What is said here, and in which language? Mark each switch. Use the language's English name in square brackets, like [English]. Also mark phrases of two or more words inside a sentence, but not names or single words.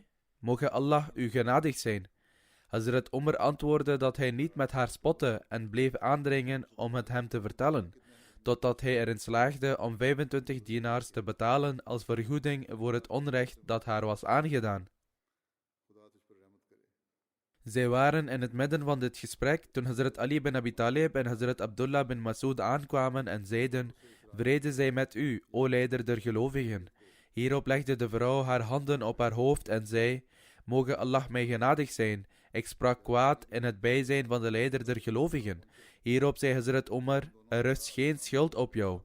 [Dutch] Moge Allah u genadig zijn. Hazrat Umar antwoordde dat hij niet met haar spotte en bleef aandringen om het hem te vertellen, totdat hij erin slaagde om 25 dinars te betalen als vergoeding voor het onrecht dat haar was aangedaan. Zij waren in het midden van dit gesprek toen Hazrat Ali bin Abi Talib en Hazrat Abdullah bin Mas'ud aankwamen en zeiden: vrede zij met u, o leider der gelovigen. Hierop legde de vrouw haar handen op haar hoofd en zei: moge Allah mij genadig zijn. Ik sprak kwaad in het bijzijn van de leider der gelovigen. Hierop zei Hazrat Umar: er rust geen schuld op jou.